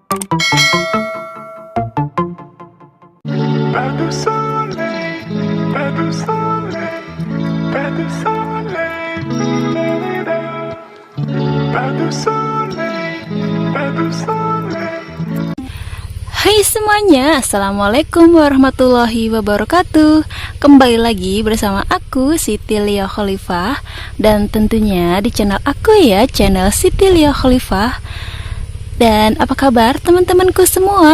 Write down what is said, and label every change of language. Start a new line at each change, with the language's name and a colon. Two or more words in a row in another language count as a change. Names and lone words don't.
French: Pas de soleil, pas de soleil, pas de soleil, da-da-da. Pas de soleil, pas de soleil.
Indonesian: Hai semuanya,
Arabic: السلام عليكم ورحمة الله وبركاته.
Indonesian: Kembali lagi bersama aku Siti Lia Khalifah. Dan tentunya di channel aku ya, channel Siti Lia Khalifah. Dan apa kabar teman-temanku semua?